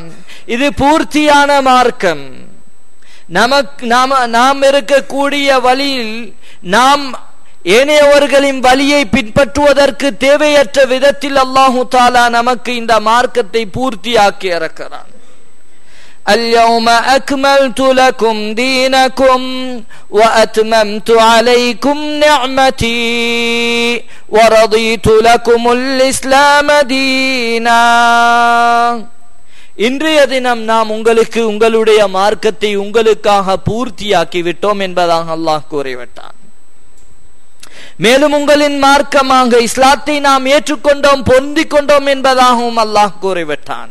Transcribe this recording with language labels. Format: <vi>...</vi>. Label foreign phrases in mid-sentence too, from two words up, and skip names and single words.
<ta>இது பூர்த்தியான மார்க்கம். நாம் இருக்கக்கூடிய வழியில் நாம் ஏனையவர்களின் வழியை பின்பற்றுவதற்கு தேவையற்ற விதத்தில்</ta> <ar>الله تعالى</ar> <ta>நமக்கு இந்த மார்க்கத்தை பூர்த்தியாக்கி இருக்கிறான்.</ta> <ar>اليوم أكملت لكم دينكم وأتممت عليكم نعمتي ورضيت لكم الإسلام دينا.</ar> <ta>இன்றைய தினம் நாம் உங்களுக்கு உங்களுடைய மார்க்கத்தை உங்களுக்காக பூர்த்தியாக்கி விட்டோம் என்பதாக அல்லாஹ் கூறிவிட்டான். மேலும் உங்களின் மார்க்கமாக இஸ்லாத்தை நாம் ஏற்றுக்கொண்டோம், பொருந்திக் கொண்டோம் என்பதாகவும் அல்லாஹ் கூறிவிட்டான்.</ta>